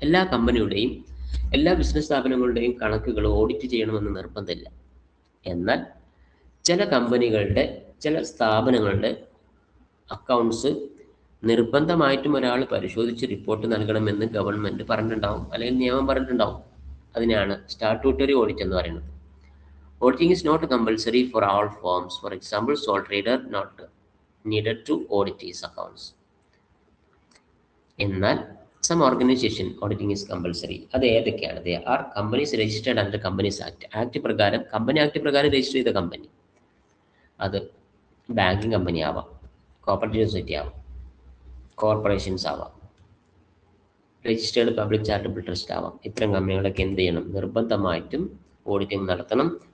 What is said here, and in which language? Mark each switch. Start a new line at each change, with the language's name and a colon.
Malayalam: എല്ലാ കമ്പനിയുടെയും എല്ലാ ബിസിനസ് സ്ഥാപനങ്ങളുടെയും കണക്കുകൾ ഓഡിറ്റ് ചെയ്യണമെന്ന് നിർബന്ധമില്ല. എന്നാൽ ചില കമ്പനികളുടെ ചില സ്ഥാപനങ്ങളുടെ അക്കൗണ്ട്സ് നിർബന്ധമായിട്ടും ഒരാൾ പരിശോധിച്ച് റിപ്പോർട്ട് നൽകണമെന്ന് ഗവൺമെൻറ് പറഞ്ഞിട്ടുണ്ടാവും, അല്ലെങ്കിൽ നിയമം പറഞ്ഞിട്ടുണ്ടാവും. അതിനാണ് സ്റ്റാറ്റ്യൂട്ടറി ഓഡിറ്റ് എന്ന് പറയുന്നത്.
English: Auditing is not compulsory for all firms. For example, sole trader not needed to audit his accounts.
Malayalam: എന്നാൽ
English: some organization auditing is compulsory.
Malayalam: അത് ഏതൊക്കെയാണ്?
English: They are companies registered under Companies Act.
Malayalam: Act പ്രകാരം, company act പ്രകാരം register ചെയ്ത company, അത് banking company ആവാം, cooperative society ആവാം, corporations ആവാം, രജിസ്റ്റേർഡ് പബ്ലിക് ചാരിറ്റബിൾ ട്രസ്റ്റ് ആവാം. ഇത്തരം കമ്പനികളൊക്കെ എന്ത് ചെയ്യണം? നിർബന്ധമായിട്ടും ഓഡിറ്റിംഗ് നടത്തണം.